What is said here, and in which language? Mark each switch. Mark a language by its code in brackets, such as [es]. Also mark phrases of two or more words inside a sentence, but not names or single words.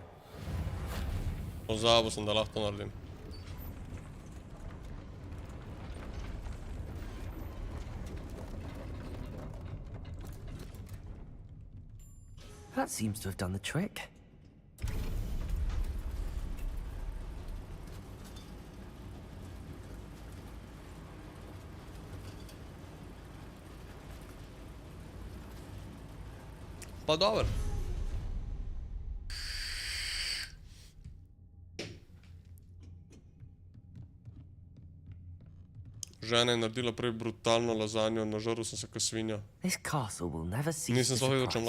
[sl] Pozabil sem, da lahko to naredim. [en] That seems to have done the trick. [sl] Pa dober. Žena je naredila prej brutalno lazanjo, nažrl sem se kot svinja. [en] This castle will never cease [sl] Nisem to sploh vedel, če